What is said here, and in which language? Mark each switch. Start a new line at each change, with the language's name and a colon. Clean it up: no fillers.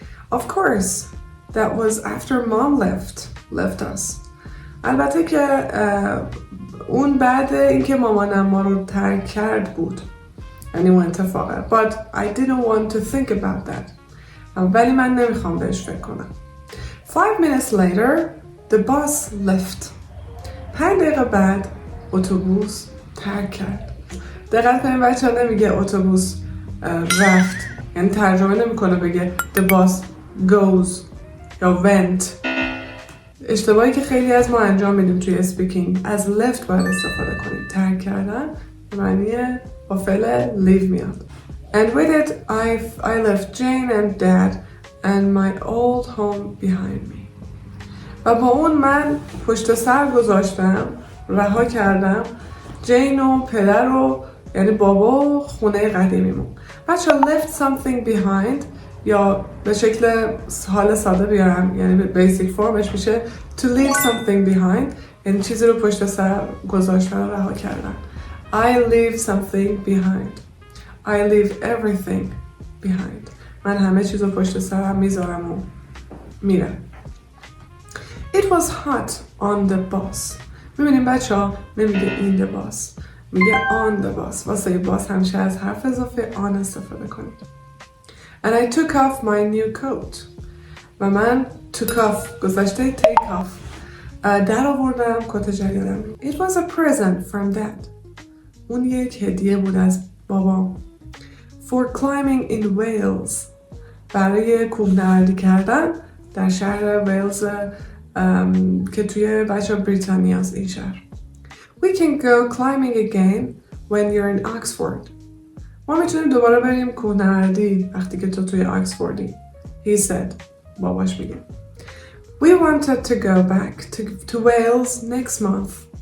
English: Of course, that was after mom left us.
Persian: البته که اون بعد اینکه مامانم ما رو ترک کرد بود. یعنی اون اتفاقه.
English: But I didn't want to think about that.
Persian: ولی من نمیخوام بهش فکر کنم.
English: 5 minutes later, the bus left.
Persian: 5 دقیقه بعد اتوبوس ترک کرد. دقت کنید بچه ها نمیگه اتوبوس رفت، یعنی ترجمه نمیکنه بگه
English: the bus goes
Persian: یا went. اشتباهی که خیلی از ما انجام میدیم توی اسپیکینگ، از left باید استفاده کنیم. ترک کردن به معنی با فعل leave میاد.
English: And with it I left Jane and Dad and my old home behind me.
Persian: و با اون من پشت سر گذاشتم، رها کردم جین و پدر و یعنی بابا و خونه قدیمیمون. بچه
English: left something behind
Persian: یا به شکل حال ساده بیارم یعنی بیسیک فرمش میشه
English: to leave something behind،
Persian: یعنی چیزی رو پشت سر گذاشتن و رها کردن.
English: I leave something behind. I leave everything behind.
Persian: من همه چیز رو پشت سرم میذارم و میرم.
English: It was hot on the bus.
Persian: میبینیم بچه ها نمیگه
English: in the bus،
Persian: میگه
English: on the bus.
Persian: واسه باس همیشه از حرف اضافه on استفاده کنید.
English: And I took off my new coat.
Persian: و من took off گذشته take off در آوردم کت جدیدم.
English: It was a present from dad.
Persian: اون یک هدیه بود از بابام.
English: For climbing in Wales.
Persian: برای کوهنوردی کردن در شهر ویلز که توی بچه بریتانیاست این شهر.
English: We can go climbing again when you're in Oxford.
Persian: ما میتونیم دوباره بریم کوهنوردی وقتی که تو توی آکسفوردی.
English: He said.
Persian: باباش میگه.
English: We wanted to go back to Wales next month.